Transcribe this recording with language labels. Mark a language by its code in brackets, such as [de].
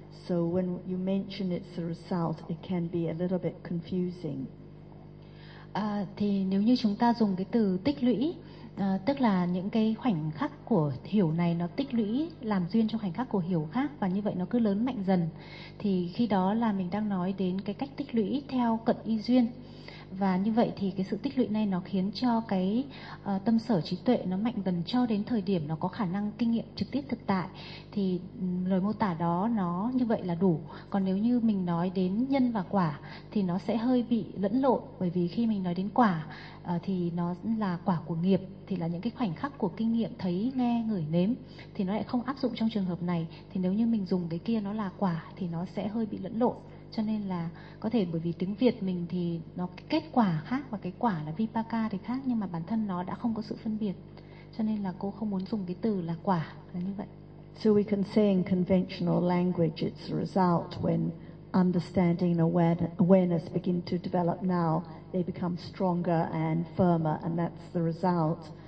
[en] So when you mention it's a result, it can be a little bit confusing. [vi] Thì nếu như chúng ta dùng cái từ tích lũy, tức là những cái khoảnh khắc của hiểu này nó tích lũy làm duyên cho khoảnh khắc của hiểu khác, và như vậy nó cứ lớn mạnh dần, thì khi đó là mình đang nói đến cái cách tích lũy theo cận y duyên. Và như vậy thì cái sự tích lũy này nó khiến cho cái tâm sở trí tuệ nó mạnh dần cho đến thời điểm nó có khả năng kinh nghiệm trực tiếp thực tại. Thì lời mô tả đó nó như vậy là đủ. Còn nếu như mình nói đến nhân và quả thì nó sẽ hơi bị lẫn lộn. Bởi vì khi mình nói đến quả thì nó là quả của nghiệp, thì là những cái khoảnh khắc của kinh nghiệm thấy, nghe, ngửi, nếm, thì nó lại không áp dụng trong trường hợp này. Thì nếu như mình dùng cái kia nó là quả thì nó sẽ hơi bị lẫn lộn. Cho nên là có thể bởi vì tiếng Việt mình thì nó kết quả khác, và cái quả là vipaka thì khác, nhưng mà bản thân nó đã không có sự phân biệt. Cho nên là cô không muốn dùng cái từ là quả là như vậy. [en] So we can say in conventional language it's a result when understanding and awareness begin to develop now, they become stronger and firmer, and that's the result.